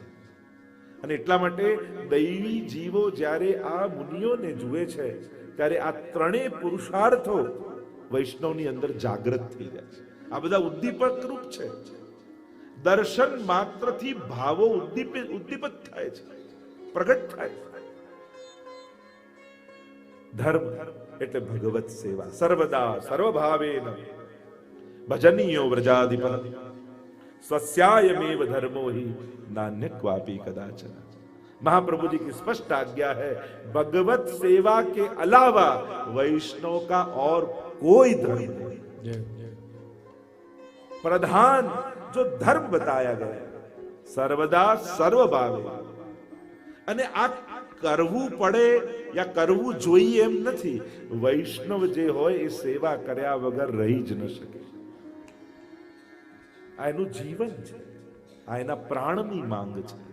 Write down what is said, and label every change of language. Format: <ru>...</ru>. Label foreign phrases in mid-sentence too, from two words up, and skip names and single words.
<gu>અને એટલા માટે દૈવી જીવો જ્યારે આ મુનિઓને જુએ છે ત્યારે આ 3 પુરુષાર્થો વૈષ્ણવની અંદર જાગૃત થઈ જાય છે. આ બધા ઉદ્દીપક રૂપ છે. દર્શન માત્રથી ભાવો ઉદ્દીપિત થાય છે, પ્રગટ થાય છે. ધર્મ એટલે ભગવત સેવા.</gu> <sa>सर्वदा सर्वभावेन भजनीयो व्रजाधिप स्वस्यायमेव धर्मो ही नान्य क्वापि कदाचन.</sa> <hi>महाप्रभु जी की स्पष्ट आज्ञा है, भगवत सेवा के अलावा वैष्णव का और कोई धर्म नहीं. प्रधान जो धर्म बताया गया</hi> <sa>सर्वदा सर्वभावे.</sa> <gu>અને આ કરવું પડે યા કરવું જોઈએ એમ નથી. વૈષ્ણવ જે હોય એ સેવા કર્યા વગર રહી જ ન શકે. આ એનું જીવન છે, આ એના પ્રાણની માંગ છે.</gu>